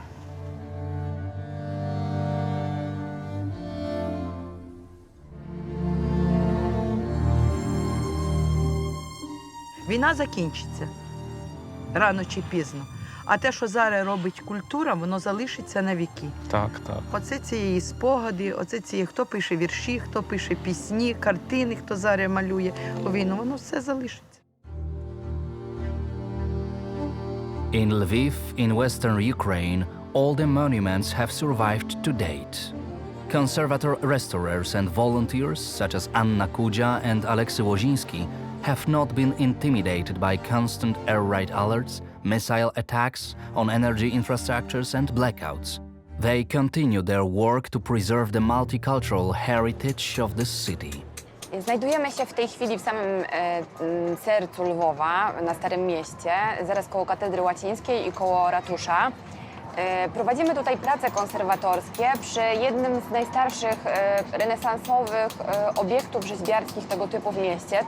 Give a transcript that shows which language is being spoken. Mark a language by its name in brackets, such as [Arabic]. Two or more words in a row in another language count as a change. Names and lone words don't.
[Ukrainian] Війна закінчиться рано чи пізно. А те, що зараз робить культура, воно залишиться на віки. Так, так. Оце ці її спогади, хто пише вірші, хто пише пісні, картини, хто зараз малює у війну, воно все залишиться. [English] In Lviv, in western Ukraine, all the monuments have survived to date. Conservator restorers and volunteers, such as Anna Kudja and Alexei Wozinski, have not been intimidated by constant air raid alerts, missile attacks on energy infrastructures and blackouts. They continue their work to preserve the multicultural heritage of this city. [Polish] Znajdujemy się w tej chwili w samym sercu Lwowa, na Starym Mieście, zaraz koło Katedry Łacińskiej i koło ratusza. Prowadzimy tutaj prace konserwatorskie przy jednym z najstarszych renesansowych obiektów rzeźbiarskich tego typu w mieście.